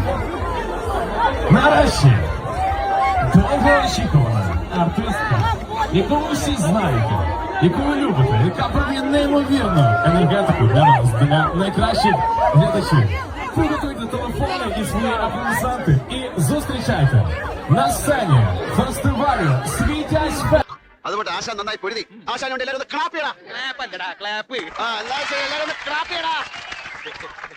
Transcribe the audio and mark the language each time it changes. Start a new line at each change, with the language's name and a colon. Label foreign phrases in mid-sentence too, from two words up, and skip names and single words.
Ukrainian: Нарешті довгоочікувана артистка, яку ви всі знаєте, яку ви любите, яка продає неймовірну енергетику для нас, для найкращих глядачів. Приготуйте телефони і свої аплодисменти і зустрічайте на сцені фестивалю «Світязь Фест».
Malayalam: അതുകൊണ്ട് ആശാൻ നന്നായി പൊരുതി. ആശാനോട് എല്ലാവരും ക്ലാപ്പ് ചെയ്യടാ. ക്ലാപ്പ് അല്ലടാ, ക്ലാപ്പ്. എല്ലാവരും ക്ലാപ്പ് ചെയ്യടാ.